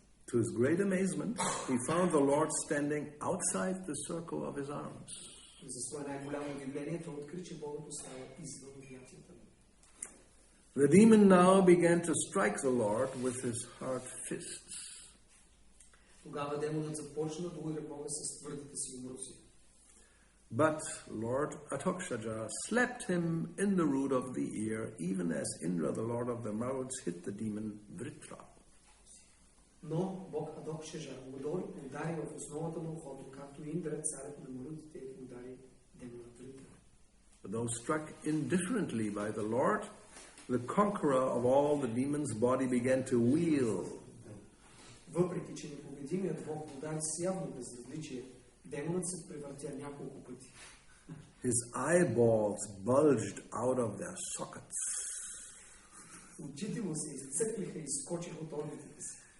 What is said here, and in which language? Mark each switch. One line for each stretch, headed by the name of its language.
English: To his great amazement, he found the Lord standing outside the circle of his arms.
Bulgarian: За свое най-голямо удивление, той откри, че Богът остава извън обятията му.
English: The demon now began to strike the Lord with his hard fists.
Bulgarian: Тогава демонът започна да удря Бога с твърдите си умруци.
English: But Lord Atokshaja slapped him in the root of the ear, even as Indra, the Lord of the Maruds, hit the demon Vritra.
Bulgarian: Но Бог Адокшажа удари в основата на ухото, както Индра, царят на Марудите, удари демона Вритра.
English: Though struck indifferently by the Lord, the conqueror of all the demons' body began to wheel.
Bulgarian: Въпреки че непобедимият Бог удари с явно безразличие, демонът се превъртя няколко пъти.
English: His eyeballs bulged out of their sockets.
Bulgarian: Очите му се изцъклиха и скочиха от орбитите си.